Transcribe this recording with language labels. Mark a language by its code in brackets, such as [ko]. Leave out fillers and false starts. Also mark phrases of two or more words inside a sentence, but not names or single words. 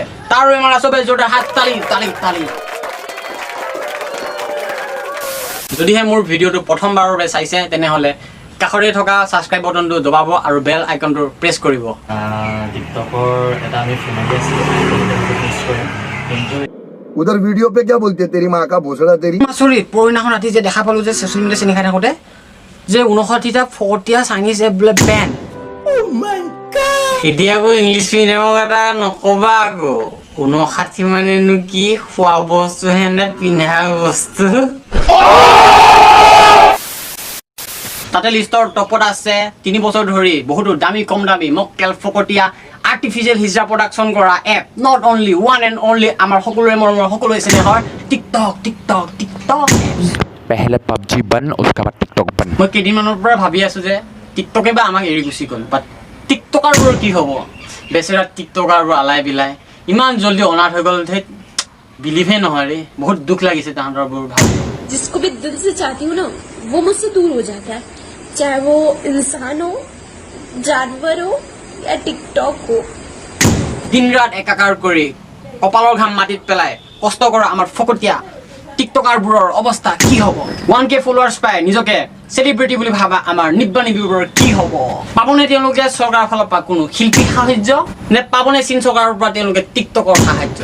[as] তাৰ বাবে আমাৰ চবে জোৰদাৰ হাত তালি। যদিহে মোৰ ভিডিঅ'টো প্ৰথমবাৰৰ বাবে চাইছে তেনেহ'লে কাষতে থকা ছাবস্ক্ৰাইব বাটনটো দবাব আৰু বেল আইকনটো প্ৰেছ কৰিব। টিকটকৰ এটা আমি ফেমিলি আছিলোঁ কিন্তু [hi] उधर वीडियो पे क्या बोलते हैं तेरी माँ का भोसड़ा तेरी [as] চৰি পৰহিনাখন ৰাতি যে দেখা পালোঁ যে [en] social media [as] চিনি খাই থাকোঁতে যে 59টা ফকটীয়া [en] Chinese app [as] বোলে বেন। এতিয়া আকৌ ইংলিছ ফিল্মৰ এটা নক'বা আকৌ 59 মানেনো কি খোৱা বস্তু হেনে পিন্ধা বস্তু। তাতে লিষ্টৰ টপত আছে 3 বছৰ ধৰি বহুতো দামী কম দামী মকটেল ফকটীয়া আৰ্টিফিচিয়েল হিজাৰ প্ৰডাকশ্যন কৰা এপ [en] not only one and only [as] আমাৰ সকলোৰে মৰমৰ সকলোৱে চিনি হয় টিকটক। [hi] पहले PUBG बन उसके बाद टिकटॉक बन। [as] মই কেইদিনমানৰ পৰা ভাবি আছোঁ যে টিকটকে বা আমাক এৰি গুচি গ'ল বাট টিকটকাৰবোৰৰ কি হ'ব বেচেৰা টিকটকাৰবোৰ আলাই বিলাই ইমান জল্দি অনাথ হৈ গ'ল ধেত বিলিভে নহয় ৰে বহুত দুখ লাগিছে তাহাঁতৰবোৰ ভাবি। [hi] जिसको भी दिल से चाहती हूँ ना वो मुझसे दूर हो जाता है चाहे वो इंसान हो जानवर हो या टिकटॉक हो। [as] দিন ৰাত একাকাৰ কৰি কপালৰ ঘাম মাটিত পেলাই কষ্ট কৰা আমাৰ ফকটীয়া টিকটকাৰবোৰৰ অৱস্থা কি হ'ব 1K ফলোৱাৰ্ছ পাই নিজকে চেলিব্ৰিটি বুলি ভাবা আমাৰ নিব্বানীবোৰৰ কি হ'ব পাবনে তেওঁলোকে চৰকাৰৰ ফালৰ পৰা কোনো শিল্পী সাহায্য নে পাবনে চীন চৰকাৰৰ পৰা তেওঁলোকে টিকটকৰ সাহায্য।